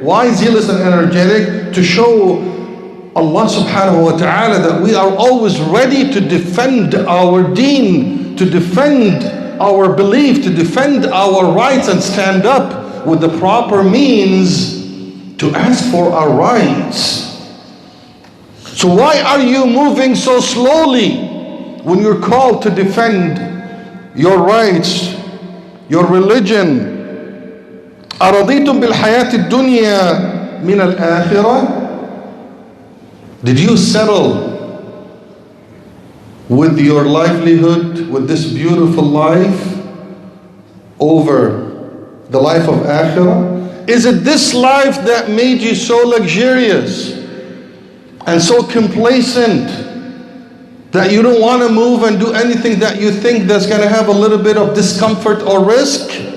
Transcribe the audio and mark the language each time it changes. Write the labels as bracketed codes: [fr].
[en] Why zealous and energetic? To show Allah subhanahu wa ta'ala that we are always ready to defend our deen, to defend our belief, to defend our rights, and stand up with the proper means to ask for our rights. So why are you moving so slowly when you're called to defend your rights, your religion? [ar] أرضيتم بالحياة الدنيا من الآخرة? [en] Did you settle with your livelihood, with this beautiful life, over the life of Akhirah? Is it this life that made you so luxurious and so complacent that you don't want to move and do anything that you think that's going to have a little bit of discomfort or risk?